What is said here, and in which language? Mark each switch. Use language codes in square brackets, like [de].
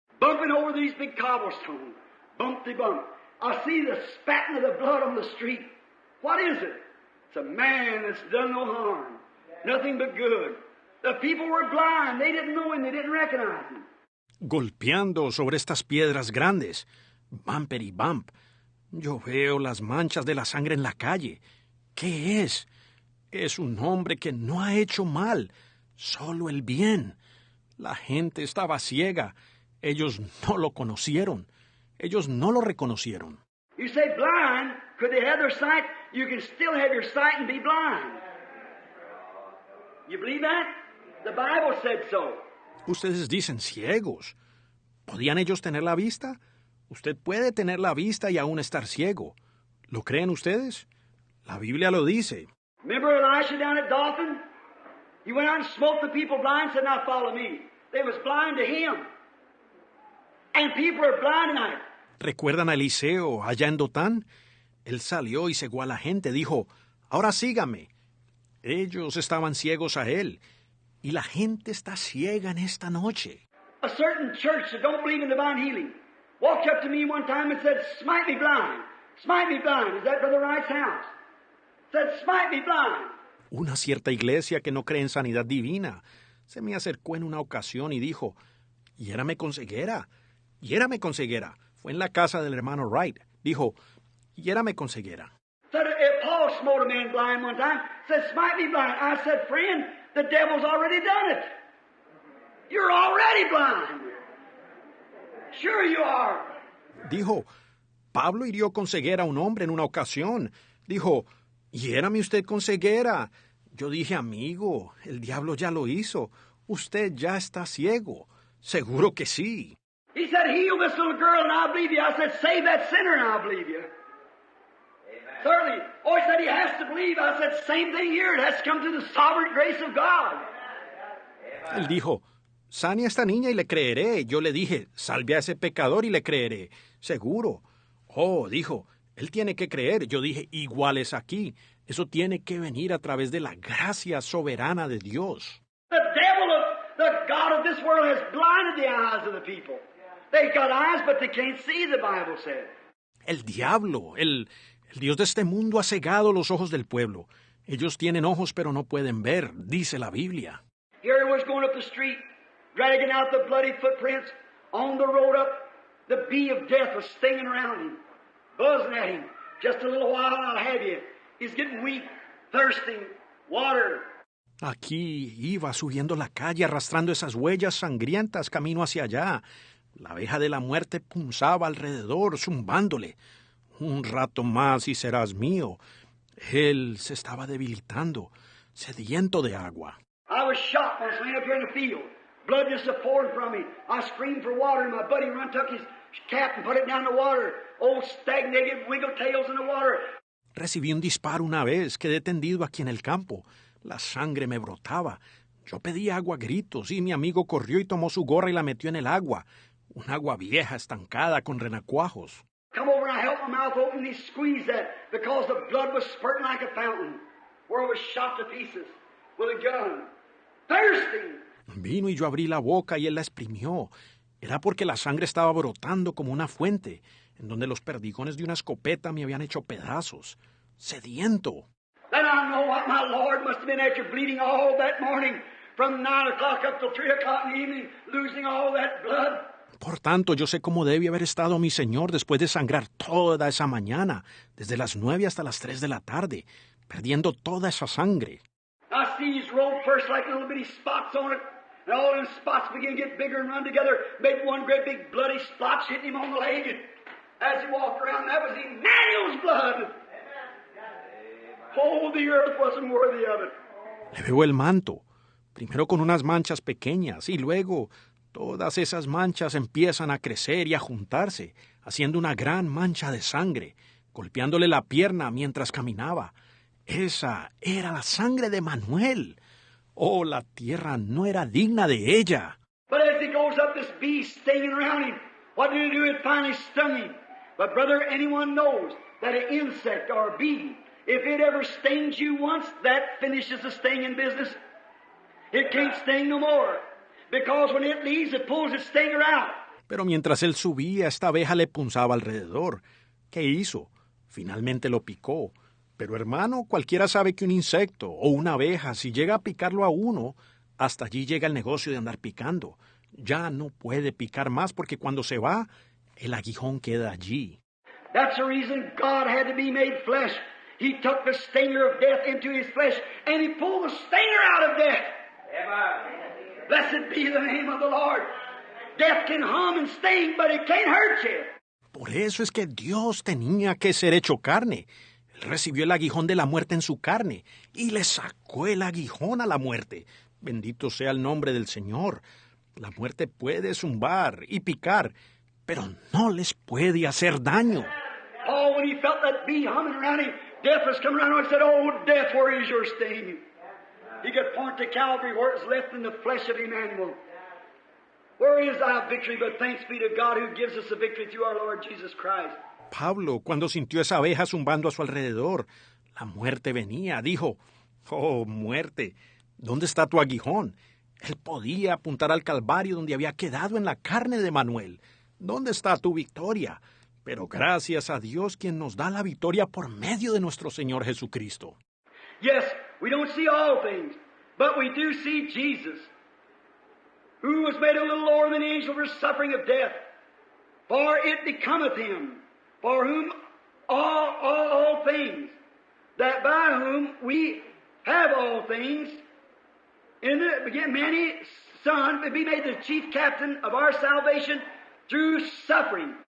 [en] Bumping over these big cobblestones. Bumpty bump. I see the spatting of the blood on the street. What is it? It's a man that's done no harm. Nothing but good. The people were blind. They didn't know him. They didn't recognize him. [es] Golpeando sobre estas piedras grandes. Bumpity bump. Yo veo las manchas de la sangre en la calle. ¿Qué es? Es un hombre que no ha hecho mal, solo el bien. La gente estaba ciega. Ellos no lo conocieron. Ellos no lo reconocieron. [en] You say blind. Could they have their sight? You can still have your sight and be blind. You believe that? The Bible said so. [es] Ustedes dicen ciegos. ¿Podían ellos tener la vista? Usted puede tener la vista y aún estar ciego. ¿Lo creen ustedes? La Biblia lo dice. [en] Remember Elisha down at Dothan? He went out and smote the people blind and said, now follow me. They was blind to him. And people are blind tonight. [es] ¿Recuerdan a Eliseo allá en Dotán? Él salió y cegó a la gente. Dijo, ahora sígame. Ellos estaban ciegos a él. Y la gente está ciega en esta noche. [en] A certain church that don't believe in divine healing walked up to me one time and said, smite me blind. Smite me blind. Is that Brother Wright's house? Said, smite me blind. [es] Una cierta iglesia que no cree en sanidad divina se me acercó en una ocasión y dijo, hiérame con ceguera. Hiérame con ceguera. Fue en la casa del hermano Wright. Dijo, hiérame con ceguera. [en] Said, Paul smote a man blind one time. Said, smite me blind. I said, friend, the devil's already done it. You're already blind. Sure you are. [es] Dijo, Pablo hirió con ceguera a un hombre en una ocasión. Dijo, hiérame usted con ceguera. Yo dije, amigo, el diablo ya lo hizo. Usted ya está ciego. Seguro que sí. [en] He said, heal this little girl and I'll believe you. I said, save that sinner and I'll believe you. Amen. Certainly. Oh, he said he has to believe. I said, same thing here. It has to come to the sovereign grace of God. [es] Él dijo, sane a esta niña y le creeré. Yo le dije, salve a ese pecador y le creeré. Seguro. Oh, dijo, él tiene que creer. Yo dije, igual es aquí. Eso tiene que venir a través de la gracia soberana de Dios. [en] The devil of the God of this world has blinded the eyes of the people. They've got eyes, but they can't see, the Bible said. [es] El diablo, el Dios de este mundo ha cegado los ojos del pueblo. Ellos tienen ojos, pero no pueden ver, dice la Biblia. [en] Here he was going up the street, dragging out the bloody footprints. On the road up, the bee of death was stinging around him, buzzing at him. Just a little while, and I'll have you. He's getting weak, thirsting, water. [es] Aquí iba subiendo la calle arrastrando esas huellas sangrientas camino hacia allá. La abeja de la muerte punzaba alrededor, zumbándole. Un rato más y serás mío. Él se estaba debilitando, sediento de agua. [en] I was shot once laying up here in the field. Blood just pouring from me. I screamed for water, and my buddy run took his cap and put it down the water. Old stagnated wiggle tails in the water. [es] Recibí un disparo una vez, quedé tendido aquí en el campo. La sangre me brotaba. Yo pedí agua a gritos y mi amigo corrió y tomó su gorra y la metió en el agua. Un agua vieja, estancada, con renacuajos. [en] Come over and I held my mouth open and he squeezed that because the blood was spurting like a fountain where I was shot to pieces with a gun. Thirsty. [es] Vino y yo abrí la boca y él la exprimió. Era porque la sangre estaba brotando como una fuente, en donde los perdigones de una escopeta me habían hecho pedazos. Sediento. [en] Then I know what my Lord must have been after bleeding all that morning from 9 o'clock up till 3 o'clock in the evening, losing all that blood. [es] Por tanto, yo sé cómo debe haber estado mi Señor después de sangrar toda esa mañana, desde las 9 hasta las 3 de la tarde, perdiendo toda esa sangre. [en] I see his robe first like little bitty spots on it, and all them spots begin to get bigger and run together, made one great big bloody splotch hitting him on the leg. And as he walked around, that was Emmanuel's blood. Oh, the earth wasn't worthy of it. [es] Le veo el manto, primero con unas manchas pequeñas y luego todas esas manchas empiezan a crecer y a juntarse, haciendo una gran mancha de sangre, golpeándole la pierna mientras caminaba. Esa era la sangre de Manuel. Oh, la tierra no era digna de ella. [en] But as he goes up, this bee stinging around him. What did it do? It finally stung him. But brother, anyone knows that an insect or a bee, if it ever stings you once, that finishes the stinging business. It can't sting no more. Because when it leaves, it pulls its stinger out. [es] Pero mientras él subía, esta abeja le punzaba alrededor. ¿Qué hizo? Finalmente lo picó. Pero hermano, cualquiera sabe que un insecto o una abeja, si llega a picarlo a uno, hasta allí llega el negocio de andar picando. Ya no puede picar más porque cuando se va, el aguijón queda allí. [en] That's the reason God had to be made flesh. He took the stinger of death into his flesh, and he pulled the stinger out of death. Amen. Blessed be the name of the Lord. Death can hum and sting, but it can't hurt you. [es] Por eso es que Dios tenía que ser hecho carne. Él recibió el aguijón de la muerte en su carne y le sacó el aguijón a la muerte. Bendito sea el nombre del Señor. La muerte puede zumbar y picar, pero no les puede hacer daño. [en] Oh, when he felt that bee humming around him, death was coming around him and said, "Oh, death, where is your sting?" He could point to Calvary where it's left in the flesh of Emmanuel. Where is thy victory? But thanks be to God who gives us the victory through our Lord Jesus Christ. [es] Pablo, cuando sintió esa abeja zumbando a su alrededor, la muerte venía, dijo, «Oh, muerte, ¿dónde está tu aguijón?» Él podía apuntar al Calvario donde había quedado en la carne de Manuel. ¿Dónde está tu victoria? Pero gracias a Dios quien nos da la victoria por medio de nuestro Señor Jesucristo. [en] Yes, we don't see all things, but we do see Jesus, who was made a little lower than the angel for suffering of death. For it becometh him, for whom all things, that by whom we have all things, in the many Son, be made the chief captain of our salvation through suffering.